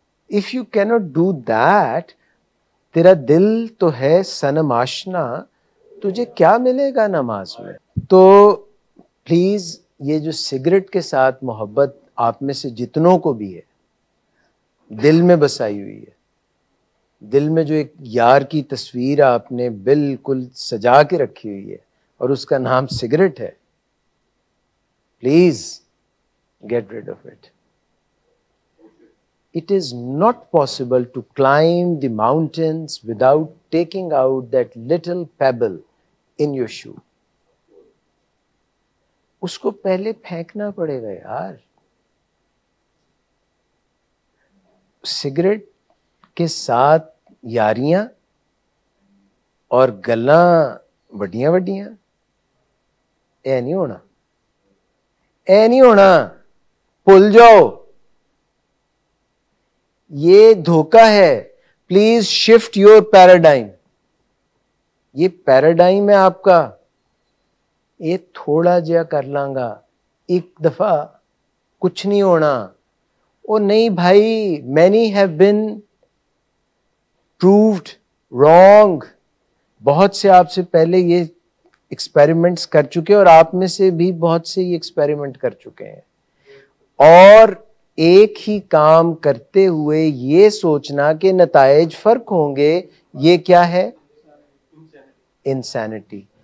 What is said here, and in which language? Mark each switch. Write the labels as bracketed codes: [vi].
[en] if you کی not do that, [ur] تیرا دل تو ہے صنم آشنا, تجھے کیا ملے گا نماز میں؟ تو پلیز یہ جو سگریٹ کے ساتھ محبت آپ میں سے جتنوں کو بھی ہے, دل میں بسائی ہوئی ہے, دل میں جو ایک یار کی تصویر آپ نے بالکل سجا کے رکھی ہوئی ہے اور اس کا نام سگریٹ ہے, [en] Please get rid of it. It is not possible to climb the mountains without taking out that little pebble in your shoe. [ur] اس کو پہلے پھینکنا پڑے گا یار. [pa] سگریٹ کے ساتھ یاریاں اور گلاں وڈیاں وڈیاں, اے نہیں ہونا, اے نہیں ہونا, بھول جاؤ. [ur] یہ دھوکہ ہے. [en] Please shift your paradigm. [ur] یہ پیراڈائم ہے آپ کا, یہ [pa] تھوڑا جیا کر لاں گا [ur] ایک دفعہ, کچھ نہیں ہونا. او نہیں بھائی, [en] many have been proved wrong. [ur] بہت سے آپ سے پہلے یہ ایکسپیریمنٹس کر چکے اور آپ میں سے بھی بہت سے یہ ایکسپیریمنٹ کر چکے ہیں. اور ایک ہی کام کرتے ہوئے یہ سوچنا کہ نتائج فرق ہوں گے, یہ کیا ہے؟ انسینٹی.